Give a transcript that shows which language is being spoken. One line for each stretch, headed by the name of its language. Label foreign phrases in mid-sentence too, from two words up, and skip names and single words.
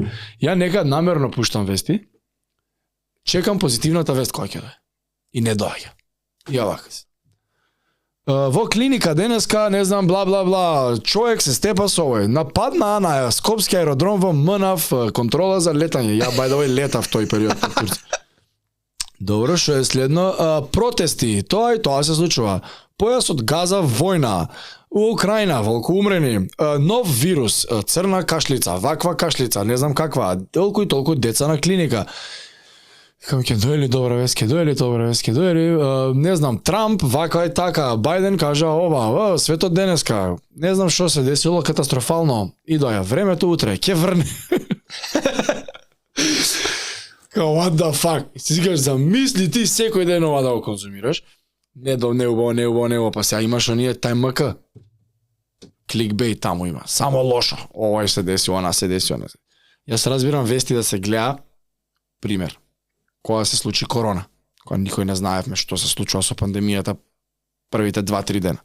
Macedonian: Ја некад намерно пуштам вести, чекам позитивната вест која ќе дое. И не доаѓа. И овака се. Во клиника денеска, не знам, бла бла бла, човек се степа со овој. Нападна на Скопски аеродром во МНАФ, контрола за летање. Ја
English: by the way
Macedonian: летав тој период во Турција. Добро, што е следно? Протести, тоа и тоа се случува. Појас од Газа, војна. У Украина, волку умрени. Нов вирус, црна кашлица, ваква кашлица, не знам каква. Толку и толку деца на клиника. Кам ќе дојде ли добра вест, не знам, Трамп, вака и така, Бајден кажа ова, светот денеска, не знам што се десило катастрофално, и доја, времето утре, ќе врне.
English: What the fuck?
Macedonian: Си кажеш, замисли ти секој ден ова да го конзумираш, не убаво, па сега имаш оние ТМК, кликбейт таму има, само лошо, ова се деси, она се деси. Јас разбирам вести да се гледа, пример, кога се случи корона, кога никој не знаевме што се случува со пандемијата првите 2-3 дена.